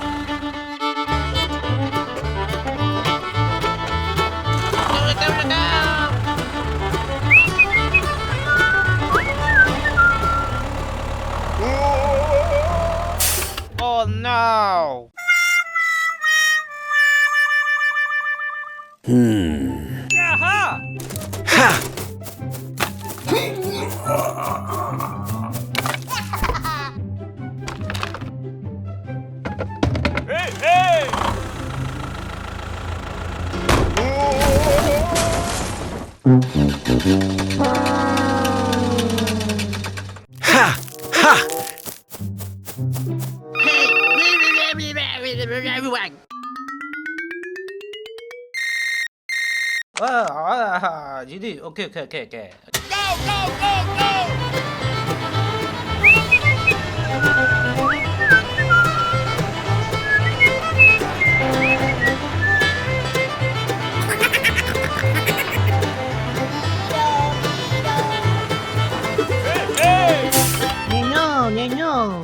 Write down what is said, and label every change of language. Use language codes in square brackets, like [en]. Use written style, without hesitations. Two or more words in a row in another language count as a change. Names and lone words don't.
[en] Oh no! Ha! Hey, hey! Ha! Ha! GD okay okay okay okay Go, go, go, go! Hey! 내녀 내녀